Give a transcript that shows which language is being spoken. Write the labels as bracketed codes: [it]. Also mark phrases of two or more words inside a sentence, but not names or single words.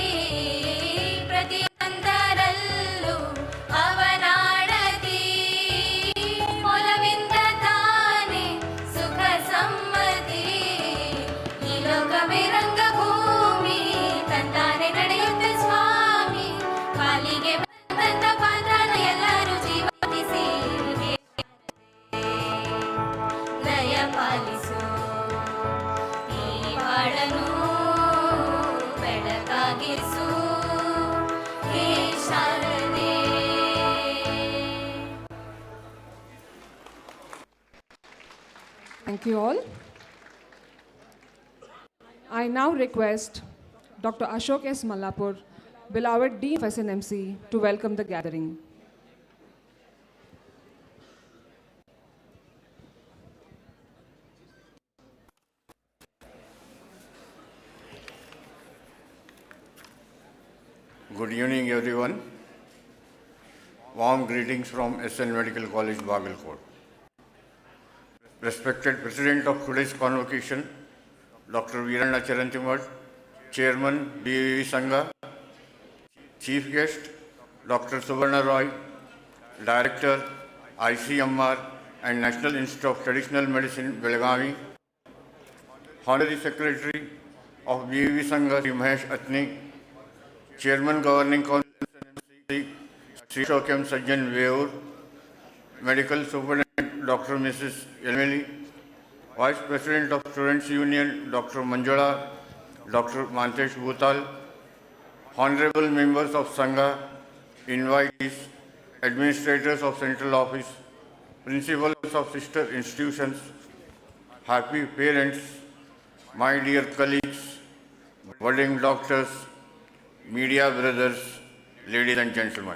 [kn] ಪ್ರತಿಯೊಂದರಲ್ಲೂ ಅವನಾಡತಿ ಒಲವಿಂದ ತಾನೇ ಸುಖ ಸಮ್ಮತಿ ಈ ಲೋಕವೇ ರಂಗಭೂಮಿ ತಂತಾನೆ ನಡೆಯುತ್ತೆ ಸ್ವಾಮಿ ಕಾಲಿಗೆ ಬಂದಂತ ಪಾತ್ರನ ಎಲ್ಲರೂ ಜೀವತಿಸಿ ದಯ ಪಾಲಿಸು ಈ ಬಾಳನು ಬೆಳಕಾಗಿಸು ಹೇ ಶಾರದೆ. [en] Thank you all. I now request Dr. Ashok S. Mallapur, beloved Dean of SNMC, to welcome the gathering. Good evening, everyone. Warm greetings from SN Medical College, Bagalkot. Respected President of today's Convocation, Dr. Veeranna Charantimat, Chairman, B.V.V. Sangha, Chief Guest, Dr. Subarna Roy, Director, ICMR and National Institute of Traditional Medicine, Belgavi, Honorary Secretary of B.V.V. Sangha, Sri Mahesh Atni, Chairman Governing Council, SNMC, Sri Shokem Sajjan Veur, Medical Superintendent, Dr. Mrs. Emily, Vice President of Students Union, Dr. Manjula, Dr. Mantesh Bhutal, Honorable Members of Sangha, invitees, Administrators of Central Office, Principals of Sister Institutions, happy parents, my dear colleagues, budding doctors, media brothers, ladies and gentlemen.